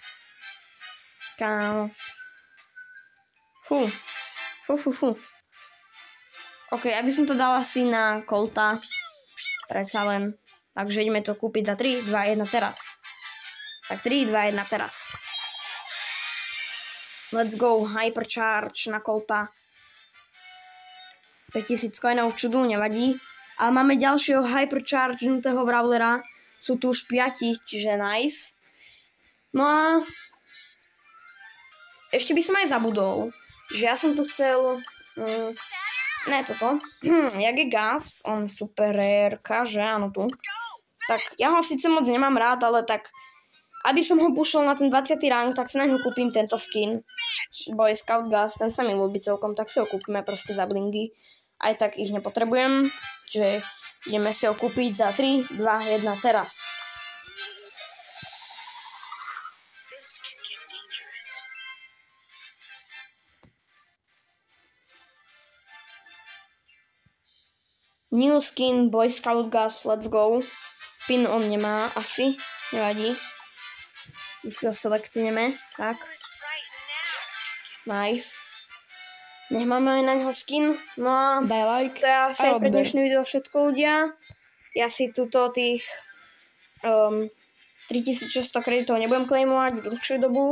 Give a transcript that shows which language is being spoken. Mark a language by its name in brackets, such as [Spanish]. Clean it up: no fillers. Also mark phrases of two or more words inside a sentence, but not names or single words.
[Slovak] Kámo. Fú. Ok, aby som to dal asi na Colta. Predsa len. Takže ideme to kúpiť za 3, 2, 1 teraz. Tak 3, 2, 1 teraz. [English] Let's go, [Slovak] hypercharge na Colta. 5000 coinov čudu, nevadí. Ale máme ďalšieho hyperchargenutého brawlera. Sú tu už 5, čiže nice. No a ešte by som aj zabudol, že ja som tu chcel... ne toto. Jak je Gas, on super rareka, že áno tu. Tak ja ho síce moc nemám rád, ale tak aby som ho pušol na ten 20. rank, tak si na ňu kúpim tento skin. Boy Scout Gas, ten sa mi ľúbi celkom, tak si ho kúpime proste za blingy. Aj tak ich nepotrebujem, čiže ideme si ho kúpiť za 3, 2, 1 teraz. [English] New skin, Boy Scout Gas, let's go. [Slovak] Pin on nemá, asi, nevadí. Už si ho selekciujeme, tak. Nice. Nech máme aj na neho skin, no a Daj like to je asi aj pre dnešné video všetko, ľudia. Ja si tuto tých 3600 kreditov nebudem claimovať dlhšiu dobu.